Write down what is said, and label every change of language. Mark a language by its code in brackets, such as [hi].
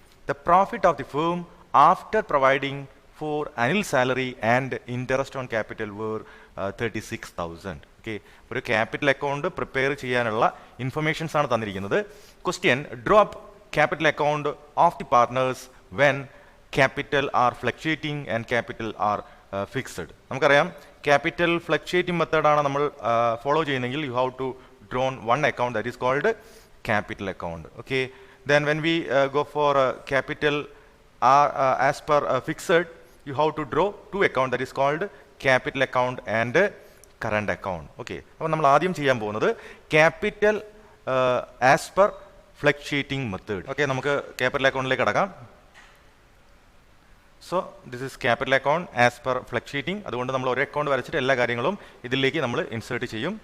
[en] The profit of the firm after providing for Anil's salary and interest on capital were 36,000. [ml] Okay, ഒരു capital account prepare ചെയ്യാനുള്ള informations ആണ് തന്നിരിക്കുന്നത്. [en] Question, draw up capital account of the partners when capital are fluctuating and capital are fixed. [ml] നമുക്കറിയാം capital fluctuating മെത്തേഡാണ് നമ്മൾ follow ചെയ്യുന്നതെങ്കിൽ [en] You have to drawn one account that is called capital account. Okay, then when we go for capital as per fixed you have to draw two account that is called capital account and current account. [ml] Okay, അപ്പോൾ നമ്മൾ ആദ്യം ചെയ്യാൻ പോകുന്നത് [en] Capital as per fluctuating method. [ml] Okay, നമുക്ക് capital അക്കൗണ്ടിലേക്ക് കടക്കാം. [en] So this is capital account as per fluctuating. [ml] അതുകൊണ്ട് നമ്മൾ ഒരു അക്കൗണ്ട് വരച്ചിട്ട് എല്ലാ കാര്യങ്ങളും ഇതിലേക്ക് നമ്മൾ ഇൻസേർട്ട് ചെയ്യും.